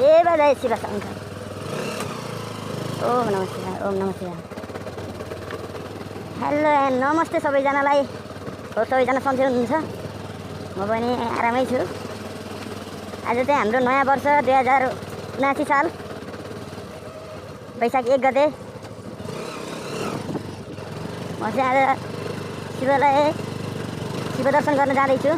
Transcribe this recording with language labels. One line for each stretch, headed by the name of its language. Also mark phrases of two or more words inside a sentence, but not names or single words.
Nepali: जय शिव शङ्कर।
Sanskrit: ओम नमः शिवाय, ओम नमः शिवाय।
English: hello and
Nepali: नमस्ते सबैजनालाई। हो सबैजना सन्चै हुनुहुन्छ? म पनि आरामै छु। आज चाहिँ हाम्रो नयाँ वर्ष 2079 साल वैशाख 1 गते। म चाहिँ आज शिव दर्शन गर्न जाँदैछु।